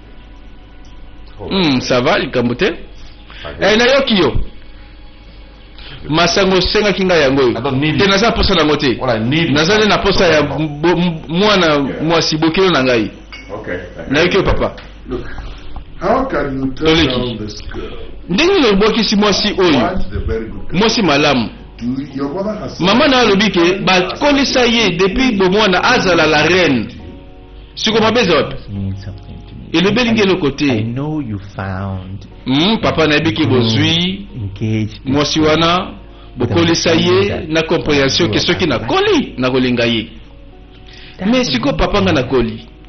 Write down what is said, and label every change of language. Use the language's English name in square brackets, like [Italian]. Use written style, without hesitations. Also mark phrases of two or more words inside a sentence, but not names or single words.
[Lingala] ça va likambo te nayoki yo masango senga kinga yango te naza posa na ngote naza na posa ya mwana mwasi bokelo na ngai na yoki papa [English] look, how can you turn down this girl? [Lingala] Ndenge lobokisi mwasi oyo mwasi malamu mama na alobike bakolisa ye depuis bomwana azala [French] la reine [Lingala] siko mabeza wapi elobelingi eloko te papa na yebiki bozwi mwasi wana bokolisa ye na compréhension ke soki nakoli nakolinga ye mais siko papa nga nakoli